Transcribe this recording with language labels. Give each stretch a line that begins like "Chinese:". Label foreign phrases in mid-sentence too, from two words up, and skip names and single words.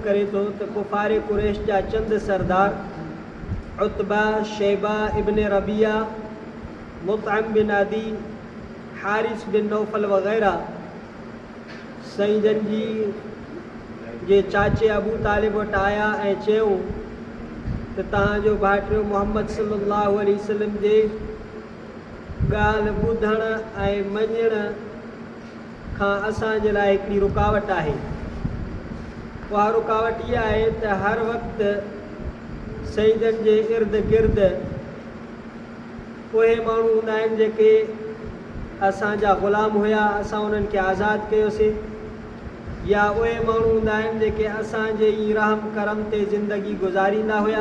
Sindhi: नकुल करे थो त कुफ़ार कुरैश जा चंद सरदार उत्बा, शैबा इब्न रबिया, मुतअम बिन अदी, हारिस बिन नौफल वग़ैरह साईं जन जी जे चाचे अबू तालिब वटि आया ऐं चयूं त तव्हांजो भाइटियो मुहम्मद
Arabic: صلى الله عليه وسلم
Sindhi: जे ॻाल्हि ॿुधण ऐं मञण खां असांजे लाइ हिकिड़ी रुकावट आहे। उहा रुकावट इहा आहे त हर वक़्तु सईदनि जे इर्द गिर्द उहे माण्हू हूंदा आहिनि जेके असांजा ग़ुलाम हुया, असां उन्हनि खे आज़ादु कयोसीं, या उहे माण्हू हूंदा आहिनि जेके असांजे ई रहम करम ते ज़िंदगी गुज़ारींदा हुया।